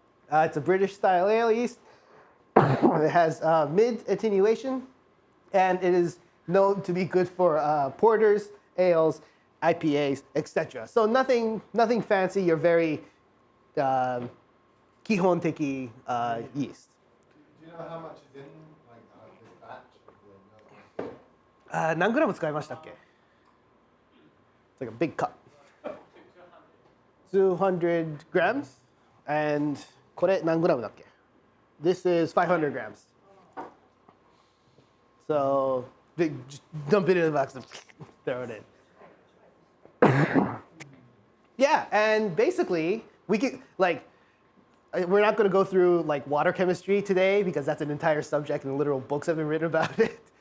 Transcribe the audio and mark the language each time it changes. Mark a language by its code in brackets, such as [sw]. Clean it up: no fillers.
[en] It's a British style ale yeast. It has mid attenuation, and it is known to be good for porters, ales, IPAs, etc. So nothing fancy. You're very kihonteki yeast. Do you know how much is in this batch? [ja] 何グラム使いましたっけ? [en] It's like a big cup. 200 grams. [ja] And これ何グラムだっけ? [en] This is 500 grams. So just dump it in the box and throw it in. Yeah, and basically we can we're not going to go through water chemistry today because that's an entire subject and literal books have been written about it.